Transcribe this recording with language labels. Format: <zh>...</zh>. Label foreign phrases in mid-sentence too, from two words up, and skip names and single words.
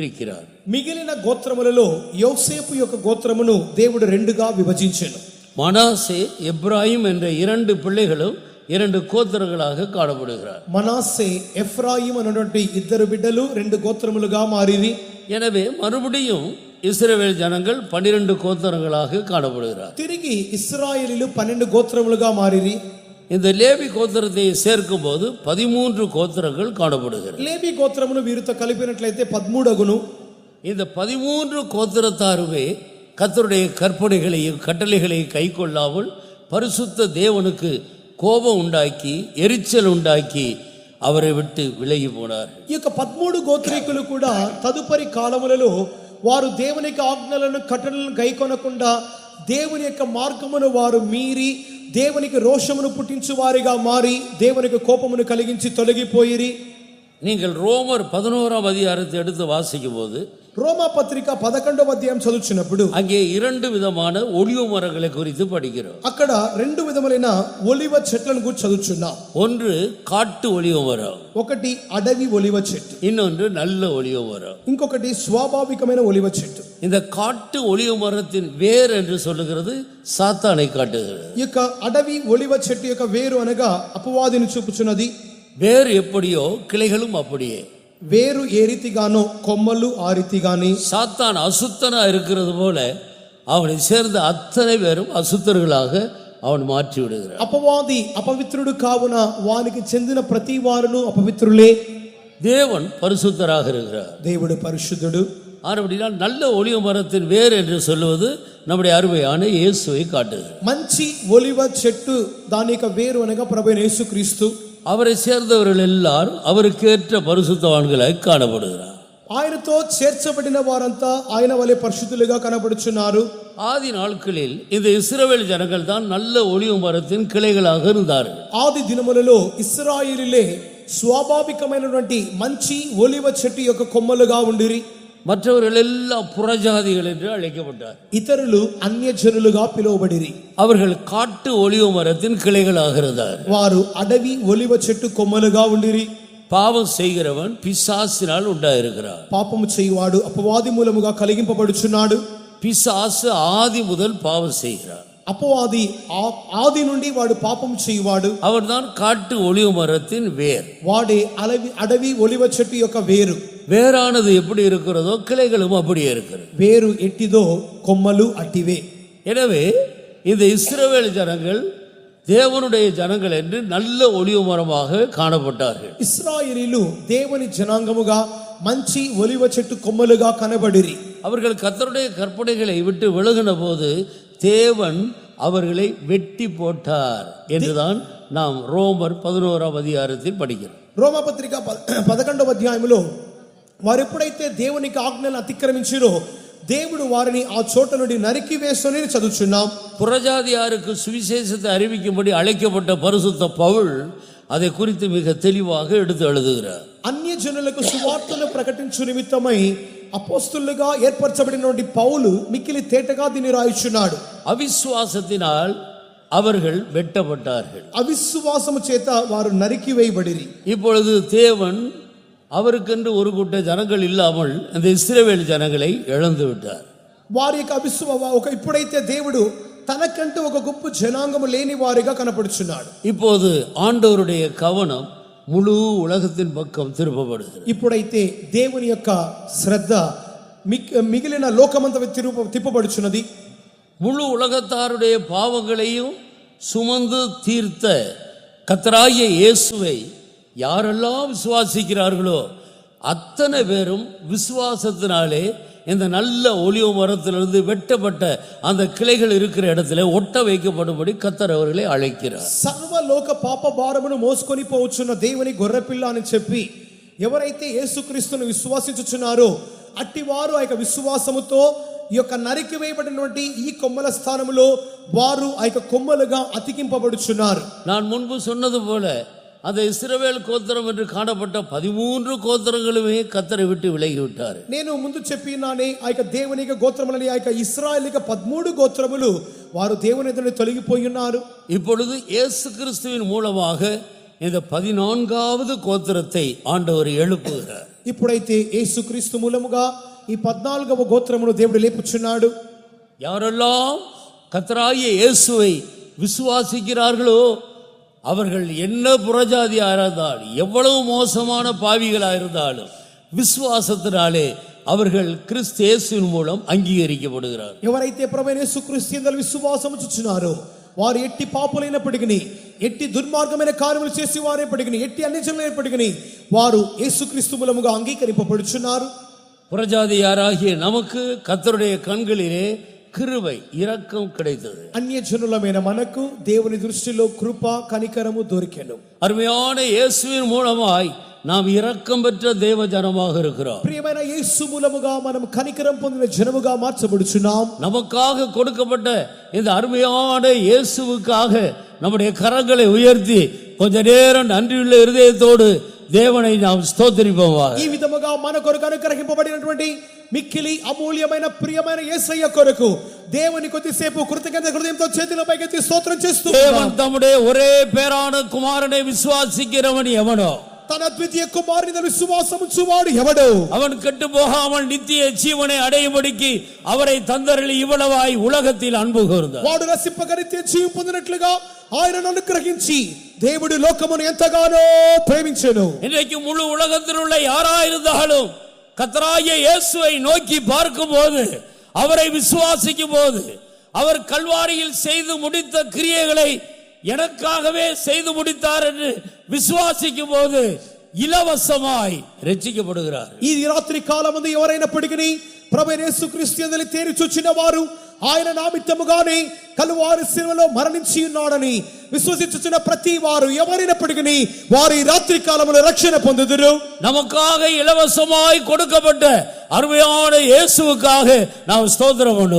<te>మిగిలిన గోత్రములలో యోసేపు యొక్క గోత్రమును దేవుడు రెండుగా విభజించెను.</te> <ta>மனாசே எப்ராயிம் என்ற இரண்டு பிள்ளைகளும் இரண்டு கோத்திரங்களாக காணப்படுகிறார்.</ta> <te>మనాసే ఎఫ్రాయిం అనేటువంటి ఇద్దరు బిడ్డలు రెండు గోత్రములుగా మారిరి.</te> <ta>எனவே மறுபடியும் இஸ்ரவேல் ஜனங்கள் 12 கோத்திரங்களாக காணப்படுகிறார்.</ta> <te>తిరిగి ఇశ్రాయేలీలు 12 గోత్రములుగా మారిరి.</te> <ta>இந்த லேவி கோத்திரத்தை சேர்க்கும் போது 13 கோத்திரங்கள் காணப்படுகிறது.</ta> <te>లేవి గోత్రమును వీరితో కలిపినట్లయితే 13 అగును.</te> <ta>இந்த 13 கோத்திரத்தாருமே கர்த்தருடைய கற்பனைகளையும் கட்டளைகளையும் கைக்கொள்ளாமல் பரிசுத்த தேவனுக்கு கோபம் உண்டாக்கி எரிச்சல் உண்டாக்கி அவரை விட்டு விலகி போனார்.</ta> <te>ఈ యొక్క 13 గోత్రీకులు కూడా తదుపరి కాలములలో వారు దేవుని యొక్క ఆజ్ఞలను కట్టడలను గైకొనకుండా దేవుని యొక్క మార్గమును వారు మీరి దేవునికి రోషమును పుట్టించు వారిగా మారి దేవునికి కోపమును కలిగించి తొలగిపోయిరి.</te> <ta>நீங்கள் ரோமர் 11ஆம் அதிகாரத்தை எடுத்து வாசிக்கும் போது</ta> <te>రోమా పత్రిక 11వ అధ్యాయం చదువుచున్నప్పుడు</te> <ta>அங்கே 2 விதமான ஒலிவ மரங்களை குறித்து படிக்கிறோம்.</ta> <te>అక్కడ రెండు విధములైన ఒలివ చెట్లను గురించి చదువుచున్నాం.</te> <ta>ஒன்று காட்டு ஒலிவ மரம்,</ta> <te>ఒకటి అడవి ఒలివ చెట్టు,</te> <ta>இன்னொன்று நல்ல ஒலிவ மரம்.</ta> <te>ఇంకొకటి స్వాభావికమైన ఒలివ చెట్టు.</te> <ta>இந்த காட்டு ஒலிவ மரத்தின் வேர் என்று சொல்லுகிறது சாத்தானை காட்டுகிறது.</ta> <te>ఈ యొక్క అడవి ఒలివ చెట్టు యొక్క వేరు అనగా అపవాదిని చూపుచున్నది.</te> <ta>வேர் எப்படியோ கிளைகளும் அப்படியே.</ta> <te>వేరు ఏ రీతిగానో కొమ్మలు ఆ రీతిగాని.</te> <ta>சாத்தான் அசுத்தனா இருக்கிறது போல அவனை சேர்ந்த அத்தனை பேரும் அசுத்தர்களாக அவன் மாற்றி விடுகிறான்.</ta> <te>అపవాది అపవిత్రుడు కావున వానికి చెందిన ప్రతి వారును అపవిత్రులే.</te> <ta>தேவன் பரிசுத்தராக இருக்கிறார்.</ta> <te>దేవుడు పరిశుద్ధుడు.</te> <ta>ஆனபடியால் நல்ல ஒலிவ மரத்தின் வேர் என்று சொல்லுவது நம்முடைய அருமையான இயேசுவை காட்டுகிறது.</ta> <te>మంచి ఒలివ చెట్టు దాని యొక్క వేరు అనగా ప్రభువైన యేసుక్రీస్తు.</te> <ta>அவரை சேர்ந்தவர்கள் எல்லாரும் அவருக்கேற்ற பரிசுத்தவான்களாய் காணப்படுகிறார்.</ta> <te>ఆయనతో చేర్చబడిన వారంతా ఆయన వలె పరిశుద్ధులుగా కనబడుచున్నారు.</te> <ta>ஆதி நாட்களில் இந்த இஸ்ரவேல் ஜனங்கள் தான் நல்ல ஒலிவ மரத்தின் கிளைகளாக இருந்தார்கள்.</ta> <te>ఆది దినములలో ఇశ్రాయేలీలే స్వాభావికమైనటువంటి మంచి ఒలివ చెట్టు యొక్క కొమ్మలుగా ఉండిరి.</te> <ta>மற்றவர்கள் எல்லாம் புறஜாதிகள் என்று அழைக்கப்பட்டார்.</ta> <te>ఇతరులు అన్యజనులుగా పిలువబడిరి.</te> <ta>அவர்கள் காட்டு ஒலிவ மரத்தின் கிளைகளாக இருந்தார்.</ta> <te>వారు అడవి ఒలివ చెట్టు కొమ్మలుగా ఉండిరి.</te> <ta>பாவம் செய்கிறவன் பிசாசினால் உண்டாயிருக்கிறார்.</ta> <te>పాపము చేయువాడు అపవాది మూలముగా కలిగింపబడుచున్నాడు.</te> <ta>பிசாசு ஆதி முதல் பாவம் செய்கிறார்.</ta> <te>అపవాది ఆది నుండి వాడు పాపం చేయువాడు.</te> <ta>அவர்தான் காட்டு ஒலிவ மரத்தின் வேர்.</ta> <te>వాడే అడవి ఒలివ చెట్టు యొక్క వేరు.</te> <ta>வேறானது எப்படி இருக்கிறதோ கிளைகளும் அப்படியே இருக்கிறது.</ta> <te>వేరు ఎట్టిదో కొమ్మలు అట్టివే.</te> <ta>எனவே இந்த இஸ்ரவேல் ஜனங்கள் தேவனுடைய ஜனங்கள் என்று நல்ல ஒலிவ மரமாக காணப்பட்டார்கள்.</ta> <te>ఇశ్రాయేలీలు దేవుని జనాంగముగా మంచి ఒలివ చెట్టు కొమ్మలుగా కనబడిరి.</te> <ta>அவர்கள் கர்த்தருடைய கற்பனைகளை விட்டு விலகின போது தேவன் அவர்களை வெட்டி போட்டார் என்றுதான் நாம் ரோமர் 11ஆம் அதிகாரத்தில் படிக்கிறோம்.</ta> <te>రోమపత్రిక 11వ అధ్యాయంలో వారు ఎప్పుడైతే దేవునికి ఆజ్ఞలను అతిక్రమించారో దేవుడు వారిని ఆ చోట నుండి నరికి వేసుని చదువుచున్నాం.</te> <ta>புறஜாதியாருக்கு சுவிசேஷத்தை அறிவிக்கும்படி அழைக்கப்பட்ட பரிசுத்த பவுல் அதை குறித்து மிக தெளிவாக எடுத்து எழுதுகிறார்.</ta> <te>అన్యజనులకు సువార్తను ప్రకటించు నిమిత్తమై అపోస్తులుగా ఏర్పరచబడినటువంటి పౌలు మిక్కిలి తేటగా దీన్ని రాయిచున్నాడు.</te> <ta>அவிசுவாசத்தினால் அவர்கள் வெட்டப்பட்டார்கள்.</ta> <te>అవిశ్వాసము చేత వారు నరికి వేయబడిరి.</te> <ta>இப்பொழுது தேவன் அவருக்கென்று ஒரு கூட்ட ஜனங்கள் இல்லாமல் அந்த இஸ்ரவேல் ஜனங்களை இழந்து விட்டார்.</ta> <te>వారి యొక్క ఇప్పుడైతే దేవుడు తనకంటూ ఒక గొప్ప జనాంగము లేని వారిగా కనపడుచున్నాడు.</te> <ta>இப்போது ஆண்டவருடைய கவனம் முழு உலகத்தின் பக்கம் திருப்பப்படுகிறது.</ta> <te>ఇప్పుడైతే దేవుని యొక్క శ్రద్ధ మిగిలిన లోకమంతా తిప్పబడుచున్నది.</te> <ta>முழு உலகத்தாருடைய பாவங்களையும் சுமந்து தீர்த்த கர்த்தராகிய இயேசுவை யாரெல்லாம் விசுவாசிக்கிறார்களோ அத்தனை பேரும் விசுவாசத்தினாலே இந்த நல்ல ஒலிவ மரத்திலிருந்து வெட்டப்பட்ட அந்த கிளைகள் இருக்கிற இடத்துல ஒட்ட வைக்கப்படும்படி கர்த்தர் அவர்களை அழைக்கிறார்.</ta> <te>సర్వలోక పాప భారమును మోసుకొని పోవచ్చున్న దేవుని గొర్రెపిల్ల అని చెప్పి ఎవరైతే యేసుక్రీస్తును విశ్వాసించుచున్నారో అట్టి వారు ఆ యొక్క విశ్వాసముతో ఈ యొక్క నరికి వేయబడినటువంటి ఈ కొమ్మల స్థానములో వారు ఆ యొక్క కొమ్మలుగా అతికింపబడుచున్నారు.</te> <ta>நான் முன்பு சொன்னது போல அந்த இஸ்ரவேல் கோத்திரம் என்று காணப்பட்ட 13 கோத்திரங்களுமே கர்த்தரை விட்டு விலகிவிட்டார்.</ta> <te>నేను ముందు చెప్పినానే ఆ యొక్క దేవుని యొక్క గోత్రములని ఆ యొక్క ఇశ్రాయేలు 13 గోత్రములు వారు దేవుని ఎదుట తొలగిపోయి ఉన్నారు.</te> <ta>இப்பொழுது இயேசு கிறிஸ்துவின் மூலமாக இந்த 14வது கோத்திரத்தை ஆண்டவர் எழுப்புகிறார்.</ta> <te>ఇప్పుడైతే యేసుక్రీస్తు మూలముగా ఈ 14వ గోత్రమును దేవుడు లేపుచున్నాడు.</te> <ta>யாரெல்லாம் கர்த்தராகிய இயேசுவை விசுவாசிக்கிறார்களோ அவர்கள் என்ன புறஜாதியா இருந்தாலும் எவ்வளவு மோசமான பாவிகளா இருந்தாலும் விசுவாசத்தினாலே அவர்கள் கிறிஸ்து இயேசுவின் மூலம் அங்கீகரிக்கப்படுகிறார்.</ta> <te>ఎవరైతే ప్రభువైన యేసుక్రీస్తు యందు విశ్వాసము ఉంచుచున్నారో వారు ఎట్టి పాపులైనప్పటికీ ఎట్టి దుర్మార్గమైన కార్యములు చేసి వారైనప్పటికీ ఎట్టి అన్యజనులైనప్పటికీ వారు యేసుక్రీస్తు మూలముగా అంగీకరింపబడుచున్నారు.</te> <ta>புறஜாதியாராகிய நமக்கு கர்த்தருடைய கண்களிலே கிருபை இரக்கம் கிடைத்தது.</ta> <te>అన్యజనులమైన మనకు దేవుని దృష్టిలో కృప కనికరము దొరికెను.</te> <ta>அருமையான இயேசுவின் மூலமாய் நாம் இரக்கம் பெற்ற தேவ ஜனமாக இருக்கிறோம்.</ta> <te>ప్రియమైన యేసు మూలముగా మనం కనికరం పొందిన జనముగా మార్చబడుచున్నాం.</te> <ta>நமக்காக கொடுக்கப்பட்ட இந்த அருமையான இயேசுவுக்காக நம்முடைய கரங்களை உயர்த்தி கொஞ்ச நேரம் நன்றியுள்ள இருதயத்தோடு தேவனை நாம் ஸ்தோத்திரிப்போமாக.</ta> <te>ఈ విధముగా మన కొరకు అనుగ్రహింపబడినటువంటి మిక్కిలి అమూల్యమైన ప్రియమైన యేసయ్య కొరకు దేవుని కొద్దిసేపు కృతజ్ఞత హృదయంతో చేతుల పైకెత్తి స్తోత్రం చేస్తూ</te> <ta>தேவன் தம்முடைய ஒரே பேரான குமாரனை விசுவாசிக்கிறவன் எவனோ</ta> <te>తన ద్వితీయ కుమారుని విశ్వాసం ఉంచువాడు ఎవడు</te> <ta>அவன் கெட்டு போகாமல் நித்திய ஜீவனை அடையும்படிக்கு அவரை தந்தருளி இவ்வளவாய் உலகத்தில் அன்பு கூர்ந்தார்.</ta> <te>వాడు రక్షింపగా నిత్య జీవం పొందినట్లుగా ఆయనను అనుగ్రహించి దేవుడు లోకమును ఎంతగానో ప్రేమించెను.</te> <ta>இன்றைக்கு முழு உலகத்தில் உள்ள யாராயிருந்தாலும் கர்த்தராகிய இயேசுவை நோக்கி பார்க்கும்போது அவரை விசுவாசிக்கும் போது அவர் கல்வாரியில் செய்து முடித்த கிரியைகளை எனக்காகவே செய்து முடித்தார் என்று விசுவாசிக்கும் போது இலவசமாய் ரட்சிக்கப்படுகிறார்.</ta> <te>ఈ రాత్రి కాలమందు ఎవరైనప్పటికీ ప్రభువైన యేసుక్రీస్తు యందు తేరి చూచిన వారు ఆయన నామిత్తముగానే కలువారి శిలువలో మరణించి ఉన్నాడని విశ్వసించుచున్న ప్రతి వారు ఎవరైనప్పటికీ వారు ఈ రాత్రి కాలములో రక్షణ పొందుదురు.</te> <ta>நமக்காக இலவசமாய் கொடுக்கப்பட்ட அருமையான இயேசுவுக்காக நாம் ஸ்தோத்திரம் பண்ணுவோம்.</ta>